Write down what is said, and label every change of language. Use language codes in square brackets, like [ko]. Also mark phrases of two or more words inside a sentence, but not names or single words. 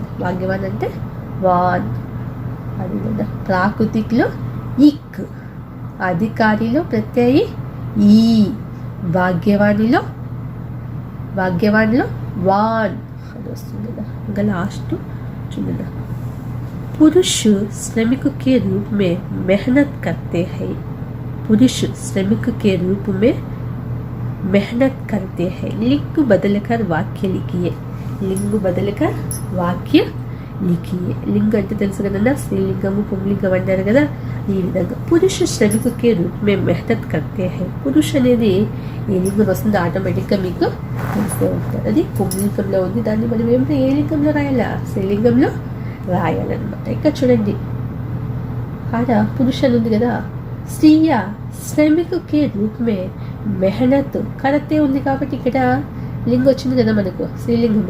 [te] భాగ్యవాన్ అంటే వాన్ అది కదా. ప్రాకృతికలో ఇక్, అధికారిలో ప్రత్యయి ఈ, భాగ్యవానిలో వాన్ అని వస్తుంది కదా. ఇంకా లాస్ట్ చూడండి, [hi] पुरुष श्रमिक के रूप में मेहनत करते हैं. पुरुष श्रमिक के रूप में मेहनत करते हैं. लिंग बदलकर वाक्य लिखिए. लिंग बदलकर वाक्य लिखिए. [te] लिंग అంటే తెలుసు కదన్నా, స్త్రీలింగము పుంలింగం అంటారు కదా. ఈ విధంగా [hi] पुरुष श्रमिक के रूप में मेहनत करते है. [te] పురుష్ అనేది ఏ లింగం వస్తుందో ఆటోమేటిక్గా మీకు తెలిసే ఉంటుంది. అది పుంలింగంలో ఉంది, దాన్ని మనం ఏమిటో ఏ లింగంలో రాయాలా, స్త్రీలింగంలో రాయాలన్నమాట. ఇక్కడ చూడండి, ఆడ పురుష అని ఉంది కదా, [hi] स्त्री श्रमिक के रूप में मेहनत करते [te] ఉంది కాబట్టి ఇక్కడ లింగం వచ్చింది కదా మనకు, స్త్రీలింగము.